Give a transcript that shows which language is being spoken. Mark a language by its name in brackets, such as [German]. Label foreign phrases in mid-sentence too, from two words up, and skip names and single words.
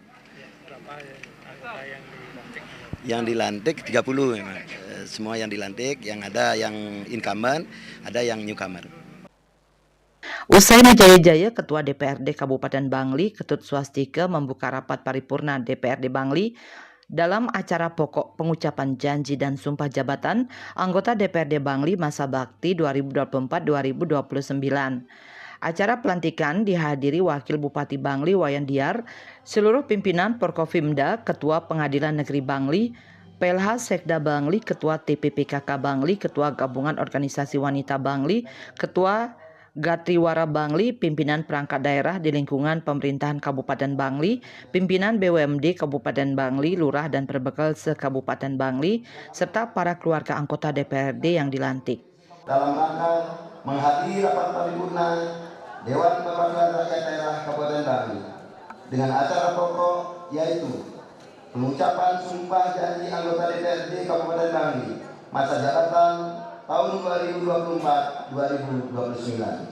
[Indonesian] Berapa anggota yang dilantik? Yang dilantik 30 memang. Semua yang dilantik, yang ada yang incumbent, ada yang newcomer. Usai menjaya-jaya, Ketua DPRD Kabupaten Bangli, Ketut Swastika, membuka rapat paripurna DPRD Bangli. Dalam acara pokok pengucapan janji dan sumpah jabatan anggota DPRD Bangli masa bakti 2024-2029. Acara pelantikan dihadiri Wakil Bupati Bangli Wayan Diar, seluruh pimpinan Porkofimda, Ketua Pengadilan Negeri Bangli, PLH Sekda Bangli, Ketua TPPKK Bangli, Ketua Gabungan Organisasi Wanita Bangli, Ketua Gatriwara Bangli, pimpinan perangkat daerah di lingkungan pemerintahan Kabupaten Bangli, pimpinan BUMD Kabupaten Bangli, Lurah dan Perbekal se-Kabupaten Bangli, serta para keluarga anggota DPRD yang dilantik. Dalam rangka menghadiri rapat paripurna Dewan Perwakilan Rakyat Daerah Kabupaten Bangli dengan acara pokok yaitu pengucapan sumpah janji anggota DPRD Kabupaten Bangli masa jabatan tahun 2024-2029.